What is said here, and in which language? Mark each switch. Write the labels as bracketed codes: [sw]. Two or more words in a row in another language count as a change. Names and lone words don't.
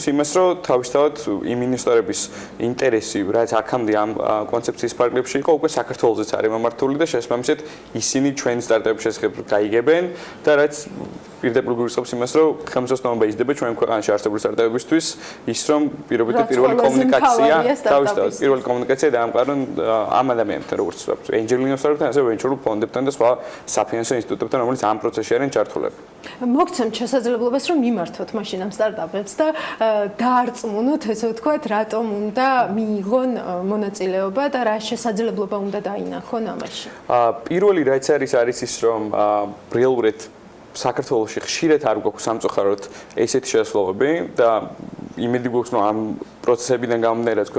[ka] იმას, რომ თავისთავად იმ ინვესტორების ინტერესი, რაც აქამდე ამ კონცეფციის ფარგლებში იყო, უკვე საქართველოსაც არის მომართული და შესაბამისად ისინი ჩვენ სტარტაპების შესახებ გაიგებენ და რაც პირდაპირ გულისხმობს იმას, რომ ხელმისაწვდომობა იზრდება ჩვენ ქვეყანაში არსებული სტარტაპებისთვის, ის რომ პირველი კომუნიკაცია, თავისთავად პირველი კომუნიკაცია დაამყარონ ამ ადამიანებთან, როგორც ვთქვათ, [en] angel investor- [ka] ებთან, ასევე [en] venture fund- [ka] ებთან და სხვა საფინანსო ინსტიტუტებთან, რომელიც ამ პროცესში არიან ჩართულები. მოგცემთ შესაძლებლობას, რომ მიმართოთ მაშინ ამ სტარტაპებს და დაარწმუნოთ, ესე ვთქვათ, რატომ უნდა მიიღონ მონაწილეობა და რა შესაძლებლობა უნდა დაინახონ ამაში. პირველი რაც არის ის, რომ რეალურად საქართველოში ხშირად არ გვაქვს სამწუხაროდ ესეთი შესაძლებლობები და იმედი გვაქვს, რომ ამ პროცესებიდან გამომდინარე, რაც